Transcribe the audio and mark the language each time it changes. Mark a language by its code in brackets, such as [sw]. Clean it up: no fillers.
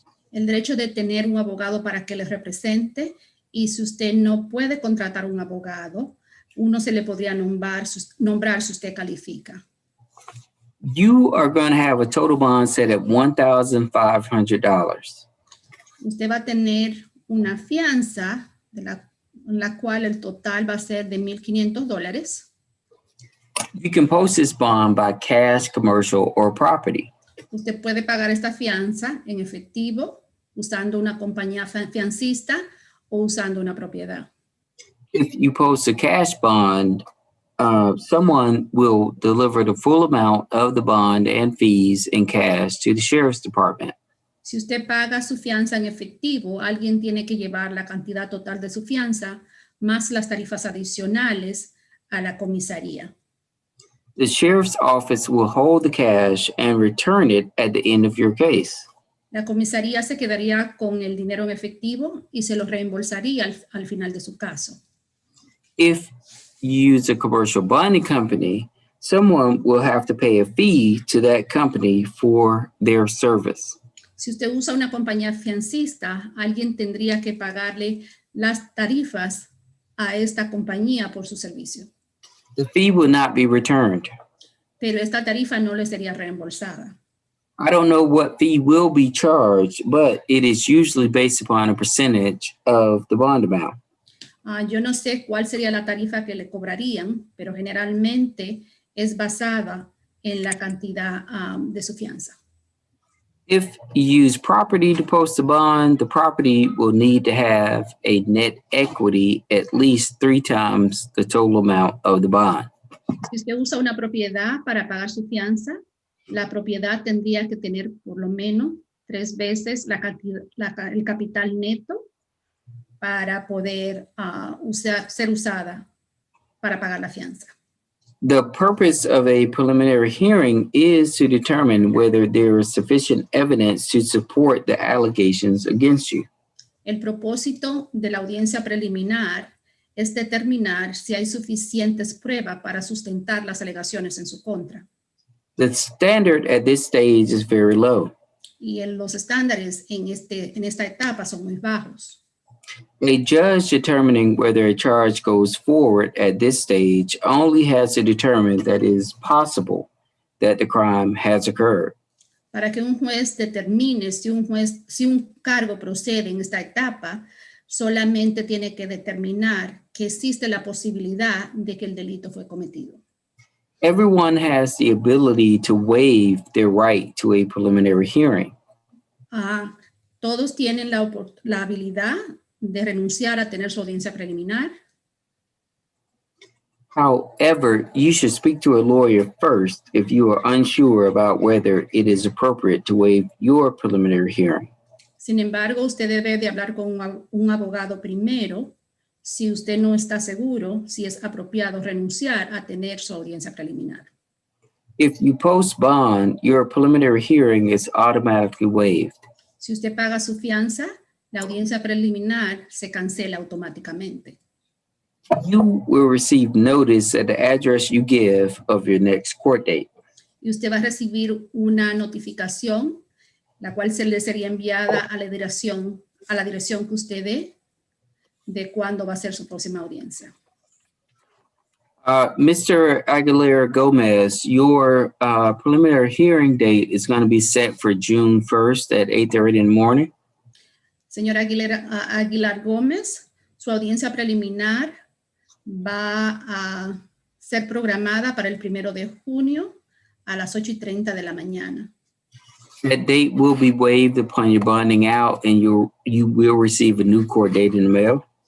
[es] El derecho de tener un abogado para que les represente y si usted no puede contratar un abogado, uno se le podría nombrar si usted califica. [en] You are going to have a total bond set at $1,500. [es] Usted va a tener una fianza en la cual el total va a ser de $1,500. [en] You can post this bond by cash, commercial, or property. [es] Usted puede pagar esta fianza en efectivo usando una compañía fiancista o usando una propiedad. [en] If you post a cash bond, someone will deliver the full amount of the bond and fees in cash to the sheriff's department. [es] Si usted paga su fianza en efectivo, alguien tiene que llevar la cantidad total de su fianza más las tarifas adicionales a la comisaría. [en] The sheriff's office will hold the cash and return it at the end of your case. [es] La comisaría se quedaría con el dinero en efectivo y se lo reembolsaría al final de su caso. [en] If you use a commercial bonding company, someone will have to pay a fee to that company for their service. [es] Si usted usa una compañía fiancista, alguien tendría que pagarle las tarifas a esta compañía por su servicio. [en] The fee will not be returned. [es] Pero esta tarifa no le sería reembolsada. [en] I don't know what fee will be charged, but it is usually based upon a percentage of the bond amount. [es] Yo no sé cuál sería la tarifa que le cobrarían, pero generalmente es basada en la cantidad de su fianza. [en] If you use property to post a bond, the property will need to have a net equity at least 3 times the total amount of the bond. [es] Si usted usa una propiedad para pagar su fianza, la propiedad tendría que tener por lo menos 3 veces el capital neto para poder ser usada para pagar la fianza. [en] The purpose of a preliminary hearing is to determine whether there is sufficient evidence to support the allegations against you. [es] El propósito de la audiencia preliminar es determinar si hay suficientes pruebas para sustentar las alegaciones en su contra. [en] The standard at this stage is very low. [es] Y los estándares en esta etapa son muy bajos. [en] A judge determining whether a charge goes forward at this stage only has to determine that it is possible that the crime has occurred. [es] Para que un juez determine si un cargo procede en esta etapa, solamente tiene que determinar que existe la posibilidad de que el delito fue cometido. [en] Everyone has the ability to waive their right to a preliminary hearing. [es] Todos tienen la habilidad de renunciar a tener su audiencia preliminar. [en] However, you should speak to a lawyer first if you are unsure about whether it is appropriate to waive your preliminary hearing. [es] Sin embargo, usted debe de hablar con un abogado primero si usted no está seguro si es apropiado renunciar a tener su audiencia preliminar. [en] If you post bond, your preliminary hearing is automatically waived. [es] Si usted paga su fianza, la audiencia preliminar se cancela automáticamente. [en] You will receive notice at the address you give of your next court date. [es] Y usted va a recibir una notificación, la cual se le sería enviada a la dirección que usted dé de cuándo va a ser su próxima audiencia. [en] Mr. Aguilera Gomez, your preliminary hearing date is going to be set for June 1st at 8:30 in the morning. [es] Señor Aguilar Gómez, su audiencia preliminar va a ser programada para el 1 de junio a las 8:30 de la mañana. [en] That date will be waived upon your bonding out, and you will receive a new court date in the mail.